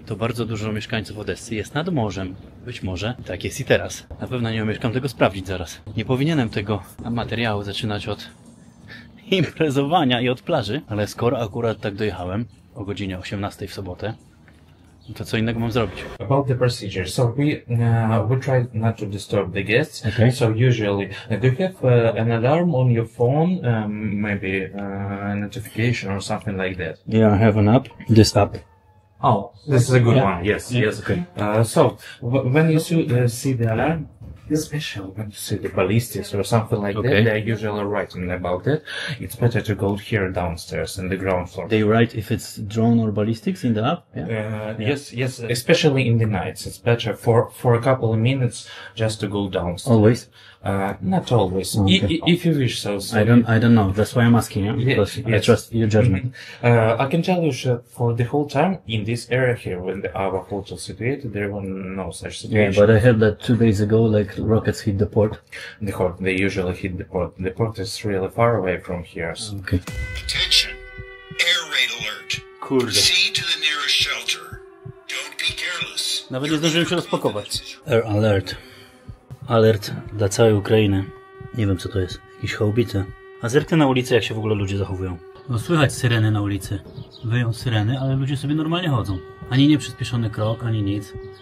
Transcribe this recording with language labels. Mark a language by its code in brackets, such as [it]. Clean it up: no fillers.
[pl] To bardzo dużo mieszkańców Odessy jest nad morzem. Być może tak jest i teraz. Na pewno nie umieszkam tego sprawdzić zaraz. Nie powinienem tego materiału zaczynać od imprezowania i od plaży, ale skoro akurat tak dojechałem o godzinie 18 w sobotę, to co innego mam zrobić? [en] About the procedure, so we try not to disturb the guests. Okay. So usually, do you have an alarm on your phone, maybe a notification or something like that? Yeah, I have an app. This app. Oh, this is a good Yeah. one. Yes, Yeah. yes. Okay. So when you see the alarm, Especially when you see the ballistics or something like Okay. that, they're usually writing about it. It's better to go here downstairs in the ground floor. They write if it's drone or ballistics in the app? Yes, especially in the nights. It's better for a couple of minutes just to go downstairs. Always? Not always. Okay. If you wish so. I don't know. That's why I'm asking you. Because I trust your judgment. I can tell you that for the whole time in this area here, when our hotel situated, there were no such Yeah, situation. but I heard that 2 days ago, like, rockets hit the port. They usually hit the port. The port is really far away from here. So. Okay. Attention. Air raid alert. [pl] Kurde. [en] Proceed to the nearest shelter. Don't be careless. [pl] Nawet nie zdążyłem się rozpakować. [en] Air alert. [pl] Alert dla całej Ukrainy. Nie wiem co to jest. Jakieś haubice. A zerknę na ulicę, jak się w ogóle ludzie zachowują. No słychać syreny na ulicy. Wyją syreny, ale ludzie sobie normalnie chodzą. Ani nie przyspieszony krok, ani nic.